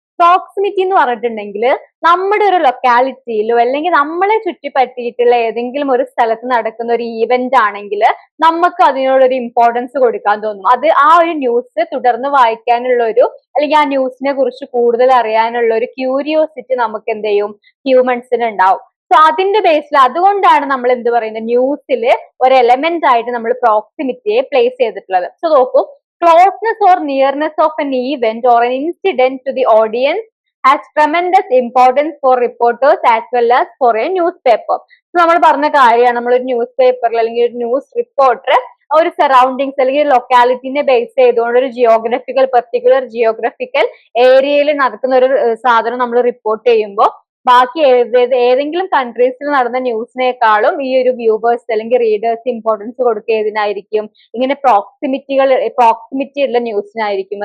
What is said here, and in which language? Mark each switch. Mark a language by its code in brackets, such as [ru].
[ml] Proximity എന്ന് പറഞ്ഞിട്ടുണ്ടെങ്കിൽ നമ്മുടെ ഒരു ലൊക്കാലിറ്റിയിലോ അല്ലെങ്കിൽ നമ്മളെ ചുറ്റിപ്പറ്റിയിട്ടുള്ള ഏതെങ്കിലും ഒരു സ്ഥലത്ത് നടക്കുന്ന ഒരു ഈവന്റ് ആണെങ്കിൽ നമുക്ക് അതിനോടൊരു ഇമ്പോർട്ടൻസ് കൊടുക്കാൻ തോന്നും. അത് ആ ഒരു ന്യൂസ് തുടർന്ന് വായിക്കാനുള്ള ഒരു അല്ലെങ്കിൽ ആ ന്യൂസിനെ കുറിച്ച് കൂടുതൽ അറിയാനുള്ള ഒരു ക്യൂരിയോസിറ്റി നമുക്ക് എന്ത് ചെയ്യും, ഹ്യൂമൻസിന് ഉണ്ടാവും. സോ അതിന്റെ ബേസിൽ അതുകൊണ്ടാണ് നമ്മൾ എന്ത് പറയുന്നത്, ന്യൂസിൽ ഒരു എലമെന്റ് ആയിട്ട് നമ്മൾ പ്രോക്സിമിറ്റിയെ പ്ലേസ് ചെയ്തിട്ടുള്ളത്. സോ നോക്കൂ, [en] Closeness or nearness of an event or an incident to the audience has tremendous importance for reporters as well as for a newspaper. [ml] നമ്മൾ പറഞ്ഞ കാര്യമാണ്, നമ്മളൊരു ന്യൂസ് പേപ്പറിൽ അല്ലെങ്കിൽ ഒരു ന്യൂസ് റിപ്പോർട്ടർ ഒരു സറൗണ്ടിങ്സ് അല്ലെങ്കിൽ ലൊക്കാലിറ്റിനെ ബേസ് ചെയ്തുകൊണ്ട് ഒരു പർട്ടിക്കുലർ ജിയോഗ്രഫിക്കൽ ഏരിയയിൽ നടക്കുന്ന ഒരു സാധനം നമ്മൾ റിപ്പോർട്ട് ചെയ്യുമ്പോൾ ബാക്കി ഏതെങ്കിലും കൺട്രീസിൽ നടന്ന ന്യൂസിനേക്കാളും ഈ ഒരു വ്യൂവേഴ്സ് അല്ലെങ്കിൽ റീഡേഴ്സ് ഇമ്പോർട്ടൻസ് കൊടുക്കുക ഏതിനായിരിക്കും, ഇങ്ങനെ പ്രോക്സിമിറ്റി ഉള്ള ന്യൂസിനായിരിക്കും.